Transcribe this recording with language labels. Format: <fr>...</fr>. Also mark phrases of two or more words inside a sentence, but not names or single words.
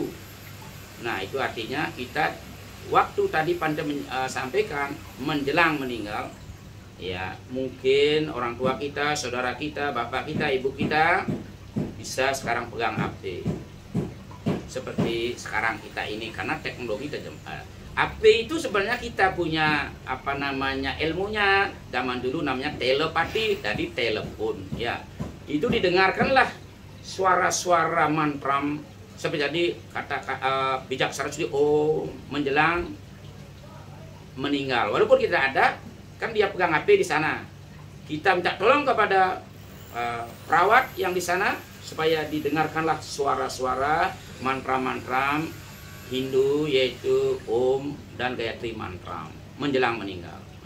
<id>Nah itu artinya kita waktu tadi Panda sampaikan menjelang meninggal, ya mungkin orang tua kita, saudara kita, bapak kita, ibu kita bisa sekarang pegang HP seperti sekarang kita ini karena teknologi tajam. HP itu sebenarnya kita punya apa namanya ilmunya, zaman dulu namanya telepati, tadi telepon ya. Itu didengarkanlah suara-suara mantram seperti tadi kata bijaksana Sudi menjelang meninggal. Walaupun kita ada, kan dia pegang HP di sana. Kita minta tolong kepada perawat yang di sana supaya didengarkanlah suara-suara mantra-mantra Hindu yaitu Om dan Gayatri mantra menjelang meninggal.</id>